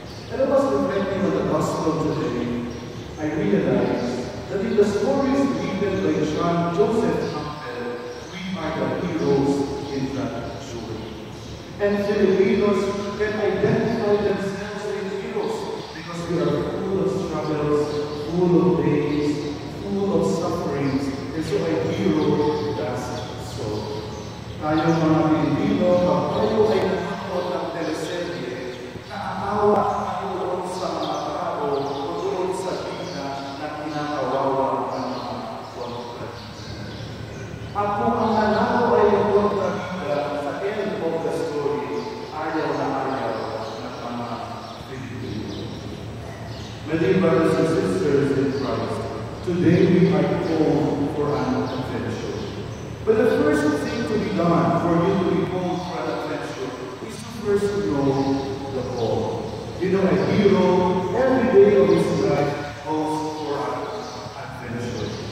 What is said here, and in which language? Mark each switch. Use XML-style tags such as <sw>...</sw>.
<en>And I was reflecting on the gospel today. I realized that in the stories written by John Joseph Campbell, we are the heroes in that journey. And Filipinos can identify themselves as heroes because we are full of struggles, full of pains, full of sufferings, and so a hero does so.</en> <tl>Tayo mga Pilipino, pag tayo ay nanonood ng teleserye, naaawa tayo doon sa mga tao o doon sa bida na kinakawawa ng mga kontrabida. At kung ang nanalo ay ang kontrabida sa</tl> <en>end of the story,</en> <tl>ayaw na ayaw ng mga Pilipino.</tl> <en>My dear brothers and sisters in Christ, today we are called for an adventure. But the first thing to be done for you to be called for an adventure is to first know the call. You know, a hero every day of his life calls for an adventure.</en>